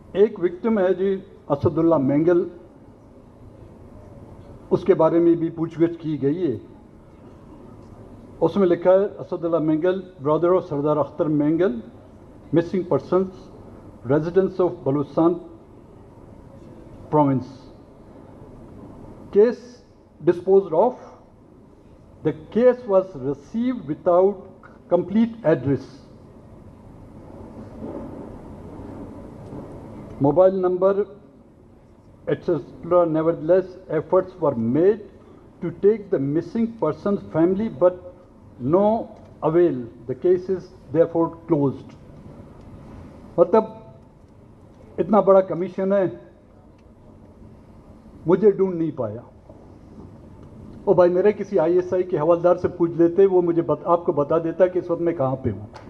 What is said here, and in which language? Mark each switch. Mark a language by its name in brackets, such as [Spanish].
[Urdu] ایک وکٹم ہے جی اسد اللہ مینگل، اس کے بارے میں بھی پوچھ گچھ کی گئی ہے. [English] اس میں لکھا ہے Asadullah Mengal brother of Sardar Akhtar Mengal missing persons residence of Balochistan province case disposed of. The case was received without complete address, mobile number, etc. Nevertheless, efforts were made to take the missing person's family, but no avail. The case is therefore closed. [Urdu] مطلب اتنا بڑا commission ہے، مجھے ڈھونڈ نہیں پایا. او بھائی میرے کسی ISI کے حوالدار سے پوچھ لیتے، وہ مجھے آپ کو بتا دیتا کہ اس وقت میں کہاں پہ ہوں.